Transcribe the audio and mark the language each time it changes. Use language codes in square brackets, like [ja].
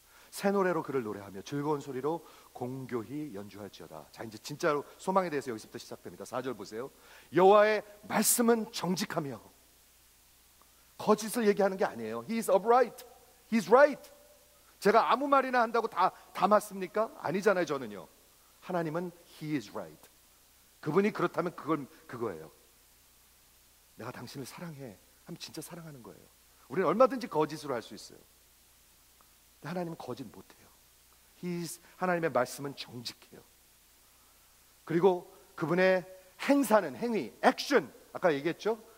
[ko] 새 노래로 그를 노래하며 즐거운 소리로 공교히 연주할지어다. 자, 이제 진짜로 소망에 대해서 여기서부터 시작됩니다. 4절 보세요. 여호와의 말씀은 정직하며, 거짓을 얘기하는 게 아니에요. [en] He is upright. He is right. [ko] 제가 아무 말이나 한다고 다 맞습니까? 아니잖아요. 저는요. [en] 하나님은 He is right. [ko] 그분이 그렇다면 그거예요. 내가 당신을 사랑해 하면 진짜 사랑하는 거예요. 우리는 얼마든지 거짓으로 할 수 있어요. 근데 하나님은 거짓 못해요. 하나님의 말씀은 정직해요. 그리고 그분의 행사는, 행위, 액션, 아까 얘기했죠?